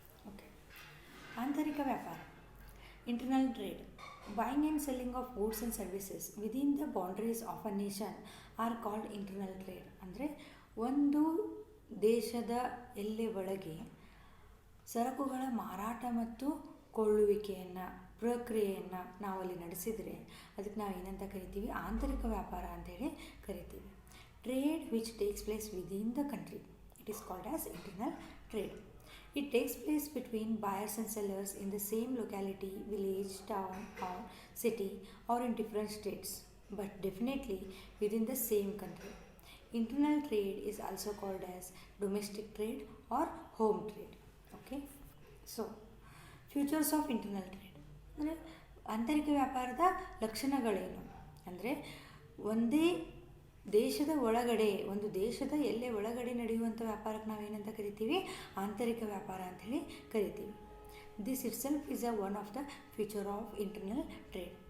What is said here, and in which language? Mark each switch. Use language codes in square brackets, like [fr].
[en] okay, [kn] ಆಂತರಿಕ ವ್ಯಾಪಾರ, [en] Internal trade, buying and selling of goods and services within the boundaries of a nation are called internal trade. [kn] ಅಂದರೆ ಒಂದು ದೇಶದ ಎಲ್ಲೆ ಒಳಗೆ ಸರಕುಗಳ ಮಾರಾಟ ಮತ್ತು ಕೊಳ್ಳುವಿಕೆಯನ್ನು ಪ್ರಕ್ರಿಯೆಯನ್ನು ನಾವಲ್ಲಿ ನಡೆಸಿದರೆ ಅದಕ್ಕೆ ನಾವು ಏನಂತ ಕರಿತೀವಿ? ಆಂತರಿಕ ವ್ಯಾಪಾರ ಅಂತೇಳಿ ಕರಿತೀವಿ. [en] Trade which takes place within the country, it is called as internal trade. It takes place between buyers and sellers in the same locality, village, town or city, or in different states, but definitely within the same country. Internal trade is also called as domestic trade or home trade. Okay, so features of internal trade. [kn] ಅಂದರೆ ಆಂತರಿಕ ವ್ಯಾಪಾರದ ಲಕ್ಷಣಗಳೇನು ಅಂದರೆ, ಒಂದೇ ದೇಶದ ಒಳಗಡೆ, ಒಂದು ದೇಶದ ಎಲ್ಲೇ ಒಳಗಡೆ ನಡೆಯುವಂಥ ವ್ಯಾಪಾರಕ್ಕೆ ನಾವೇನಂತ ಕರಿತೀವಿ? ಆಂತರಿಕ ವ್ಯಾಪಾರ ಅಂಥೇಳಿ ಕರಿತೀವಿ. [en] This itself is one of the future of internal trade.